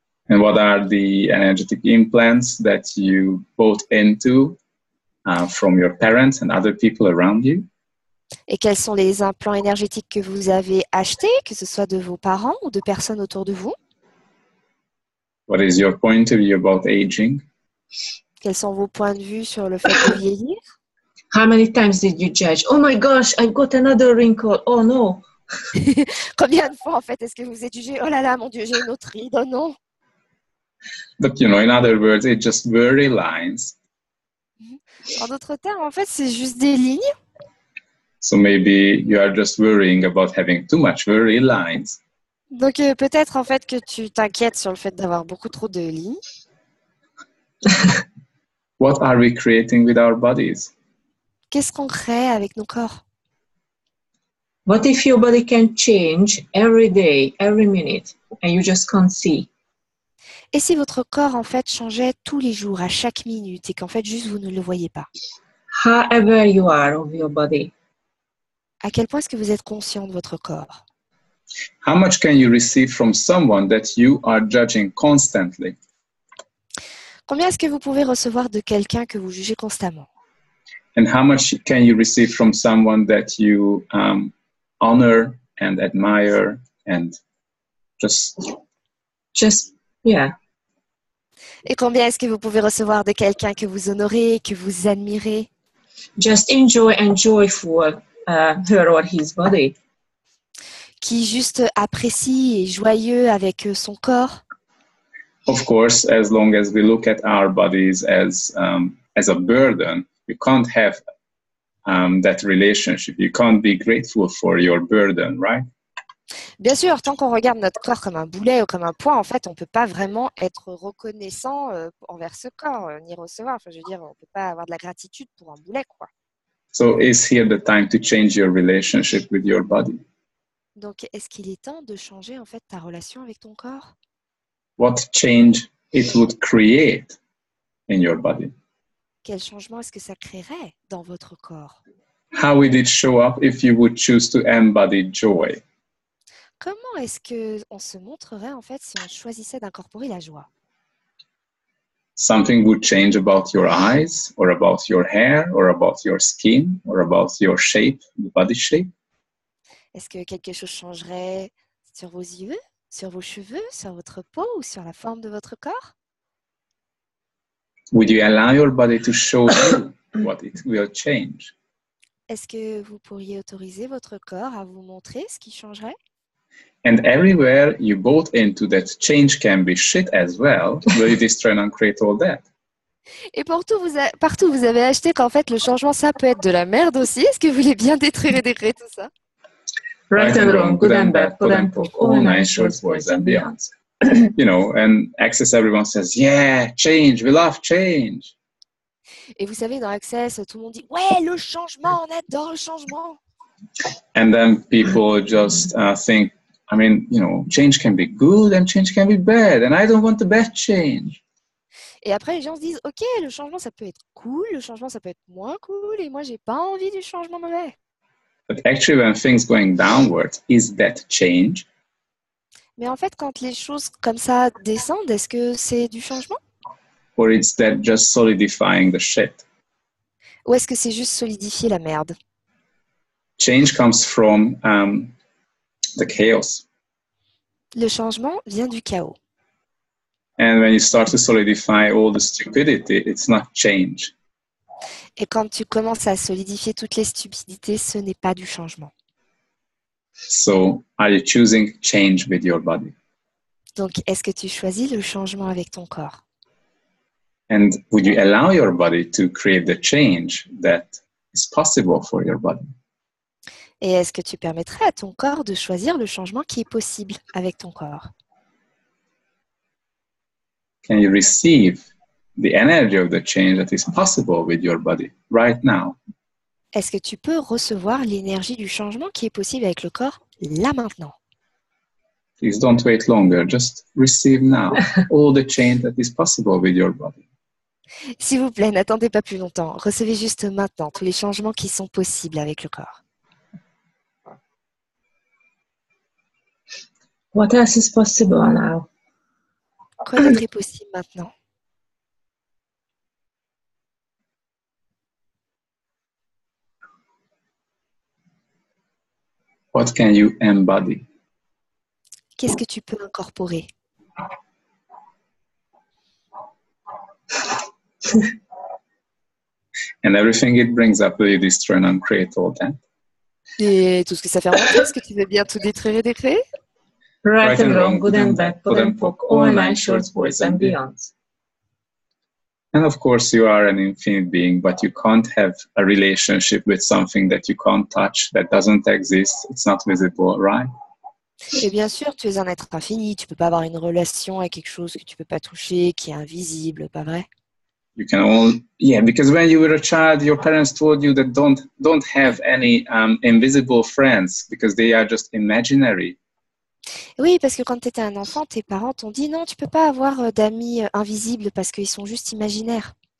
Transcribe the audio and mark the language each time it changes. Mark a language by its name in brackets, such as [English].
[English] And what are the energetic implants that you bought into from your parents and other people around you? [French] Et quels sont les implants énergétiques que vous avez achetés, que ce soit de vos parents ou de personnes autour de vous? [English] What is your point of view about aging? [French] Quels sont vos points de vue sur le fait de vieillir? [English] How many times did you judge? Oh my gosh, I've got another wrinkle. Oh no. [French] Combien de fois en fait est-ce que vous êtes jugé? Oh là là, mon Dieu, j'ai une autre ride, oh non. [English] But in other words, it's just very lines. [French] En d'autres termes, en fait, c'est juste des lignes. [English] So maybe you are just worrying about having too much very lines. [French] Donc peut-être en fait que tu t'inquiètes sur le fait d'avoir beaucoup trop de lignes. [English] What are we creating with our bodies? [French] Qu'est-ce qu'on crée avec nos corps? [English] What if your body can change every day, every minute, and you just can't see? [French] Et si votre corps en fait changeait tous les jours, à chaque minute, et qu'en fait juste vous ne le voyez pas? [English] How aware you are of your body? [French] À quel point est-ce que vous êtes conscient de votre corps? [English] How much can you receive from someone that you are judging constantly? [French] Combien est-ce que vous pouvez recevoir de quelqu'un que vous jugez constamment? [English] And how much can you receive from someone that you honor and admire and Just, yeah. [French] Et combien est-ce que vous pouvez recevoir de quelqu'un que vous honorez, que vous admirez? [English] Just enjoy and joyful her or his body. [French] Qui juste apprécie et joyeux avec son corps? [English] Of course, as long as we look at our bodies as a burden, you can't have that relationship. You can't be grateful for your burden, right? [French] Bien sûr, tant qu'on regarde notre corps comme un boulet ou comme un poids, en fait, on ne peut pas vraiment être reconnaissant envers ce corps, ni recevoir. Enfin, je veux dire, on ne peut pas avoir de la gratitude pour un boulet, quoi. [English] So is here the time to change your relationship with your body? [French] Donc, est-ce qu'il est temps de changer, en fait, ta relation avec ton corps? [English] What change it would create in your body? [French] Quel changement est-ce que ça créerait dans votre corps? [English] How would it show up if you would choose to embody joy? [French] Comment est-ce qu'on se montrerait, en fait, si on choisissait d'incorporer la joie? [English] Something would change about your eyes, or about your hair, or about your skin, or about your shape, the body shape? [French] Est-ce que quelque chose changerait sur vos yeux, sur vos cheveux, sur votre peau ou sur la forme de votre corps? [English] Would you allow your body to show you what it will change? [French] Est-ce que vous pourriez autoriser votre corps à vous montrer ce qui changerait? [English] And everywhere you bought into that change can be shit as well, will you destroy and uncreate all that? [French] Et partout, vous avez acheté qu'en fait, le changement, ça peut être de la merde aussi. Est-ce que vous voulez bien détruire et décréer tout ça? [English] Right and wrong, good and bad, pod and poc, all nine shorts, boys and beyonds. You know, and Access, everyone says, yeah, change, we love change. [French] Et vous savez, dans Access, tout le monde dit « Ouais, le changement, on adore le changement !» [English] And then people just think, I mean, you know, change can be good and change can be bad, and I don't want the bad change. [French] Et après, les gens se disent « Ok, le changement, ça peut être cool, le changement, ça peut être moins cool, et moi, j'ai pas envie du changement mauvais. » [English] But actually, when things going downward, is that change? [French] Mais en fait, quand les choses comme ça descendent, est-ce que c'est du changement? [English] Or is that just solidifying the shit? [French] Ou est-ce que c'est juste solidifier la merde? [English] Change comes from the chaos. [French] Le changement vient du chaos. [English] And when you start to solidify all the stupidity, it's not change. [French] Et quand tu commences à solidifier toutes les stupidités, ce n'est pas du changement. [English] So, are you choosing change with your body? [French] Donc, est-ce que tu choisis le changement avec ton corps? [English] And would you allow your body to create the change that is possible for your body? [French] Et est-ce que tu permettrais à ton corps de choisir le changement qui est possible avec ton corps? [English] Can you receive the energy of the change that is possible with your body right now? [French] Est-ce que tu peux recevoir l'énergie du changement qui est possible avec le corps là maintenant? [English] Please don't wait longer. Just receive now all the change that is possible with your body. [French] S'il vous plaît, n'attendez pas plus longtemps. Recevez juste maintenant tous les changements qui sont possibles avec le corps. [English] What else is possible now? [French] Quoi d'autre est possible maintenant? [English] What can you embody? [French] Qu'est-ce que tu peux incorporer? [English] And everything it brings up, will you destroy and uncreate all that? [French] Et tout ce que ça fait remonter, est-ce que tu veux bien tout détruire et décréer? [English] Right and wrong, good and bad, pod and poc, all nine shorts, boys and beyonds. And of course, you are an infinite being, but you can't have a relationship with something that you can't touch, that doesn't exist, it's not visible, right? [French] Et bien sûr, tu es un être infini. Tu peux pas avoir une relation avec quelque chose que tu peux pas toucher, qui est invisible, pas vrai? [English] You can only, yeah, because when you were a child, your parents told you that don't have any invisible friends because they are just imaginary. [French] Oui, parce que quand tu étais un enfant, tes parents t'ont dit non, tu peux pas avoir d'amis invisibles parce qu'ils sont juste imaginaires.